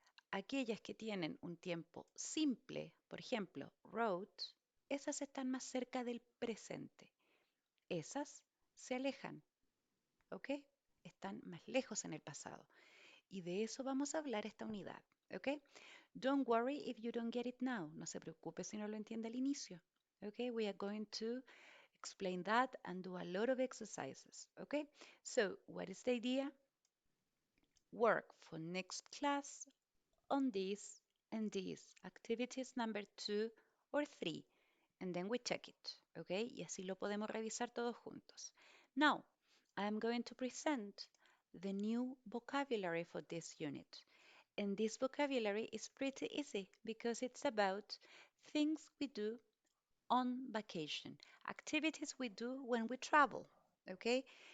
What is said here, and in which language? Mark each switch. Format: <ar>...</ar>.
<es>Aquellas que tienen un tiempo simple, por ejemplo, wrote, esas están más cerca del presente. Esas se alejan, ¿ok? Están más lejos en el pasado. Y de eso vamos a hablar esta unidad, ¿ok?</es> <en>Don't worry if you don't get it now.</en> <es>No se preocupe si no lo entiende al inicio, ¿ok?</es> <en>We are going to explain that and do a lot of exercises, ¿ok? So, what is the idea? Work for next class on this and this, activities number 2 or 3, and then we check it, ¿ok?</en> <es>Y así lo podemos revisar todos juntos.</es> <en>Now, I am going to present the new vocabulary for this unit. And this vocabulary is pretty easy because it's about things we do on vacation, activities we do when we travel, okay?</en>